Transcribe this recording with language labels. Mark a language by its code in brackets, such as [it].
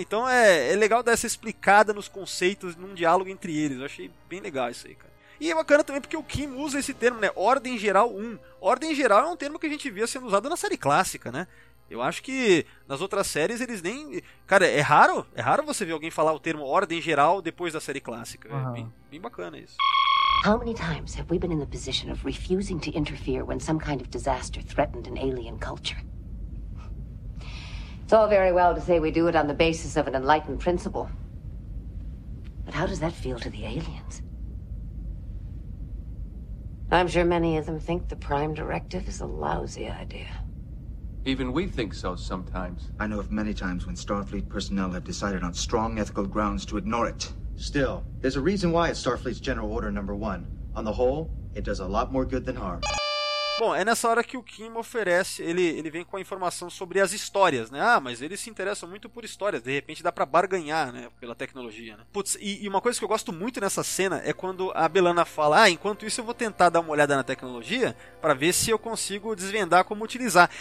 [pt] Então é legal dar essa explicada nos conceitos, num diálogo entre eles. Eu achei bem legal isso aí, cara. E é bacana também porque o Kim usa esse termo, né? Ordem Geral 1. Ordem Geral é um termo que a gente via sendo usado na série clássica, né? Eu acho que nas outras séries eles nem... Cara, é raro você ver alguém falar o termo Ordem Geral depois da série clássica. Uhum. É bem bacana isso. [en] How many times have we been in the position of refusing to interfere when some kind of disaster threatened an alien culture? It's all very well to say we do it on the basis of an enlightened principle. But how does that feel to the aliens? I'm sure many of them think the Prime Directive is a lousy idea. Even we think so sometimes. I know of many times when Starfleet personnel have decided on strong ethical grounds to ignore it. Still, there's a reason why it's Starfleet's General Order Number 1. On the whole, it does a lot more good than harm. [pt] Bom, é nessa hora que o Kim oferece, ele vem com a informação sobre as histórias, né? Ah, mas eles se interessam muito por histórias, de repente dá pra barganhar, né, pela tecnologia, né? Putz, e uma coisa que eu gosto muito nessa cena é quando a Belana fala, ah, enquanto isso eu vou tentar dar uma olhada na tecnologia pra ver se eu consigo desvendar como utilizar.